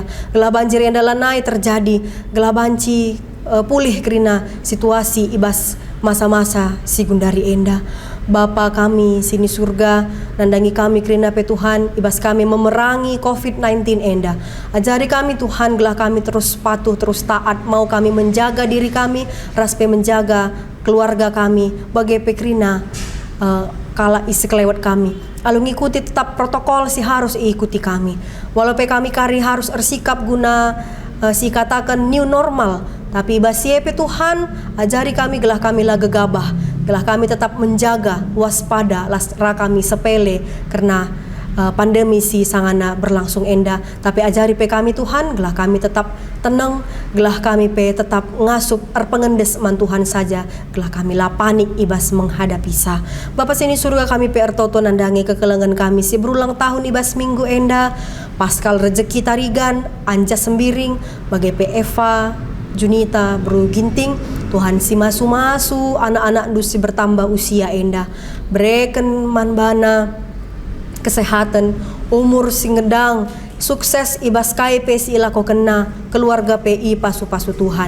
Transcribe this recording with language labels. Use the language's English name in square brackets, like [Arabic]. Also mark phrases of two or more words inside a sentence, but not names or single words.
[Batak Karo] Gelah banjir enda lanai terjadi, gelah banci pulih kerina situasi ibas masa-masa si gundari enda. Bapa kami sini surga, nandangi kami kerina pe Tuhan, ibas kami memerangi COVID-19 enda. Ajari kami Tuhan, gelah kami terus patuh, [Indonesian] terus taat, mau kami menjaga diri kami, raspe menjaga keluarga kami, [Batak Karo] bagai pe kerina kala isi kelewat kami. [Indonesian] Lalu ngikuti tetap protokol si harus ikuti kami. Walaupun kami kari harus bersikap guna si katakan [English] new normal, [Batak Karo] tapi basiepe Tuhan ajari kami gelah kami lah gegabah, gelah kami tetap menjaga waspada lasra kami sepele karena pandemi si sangana berlangsung enda, tapi ajari pe kami Tuhan gelah kami tetap tenang, gelah kami pe tetap ngasup pengendes man Tuhan saja, gelah kami lah panik ibas menghadapi sa. Bapa sini surga kami pe ertoto nandangi kekelengan kami si berulang tahun ibas minggu enda, Paskal rezeki tarigan, anja sembiring, bagai pe Eva, Junita, Bro Ginting, Tuhan si masu-masu, anak-anak dusi bertambah usia enda, breken manbana, kesehatan, umur singedang, sukses ibas kai pe si ilako kena, keluarga PI pasu-pasu Tuhan.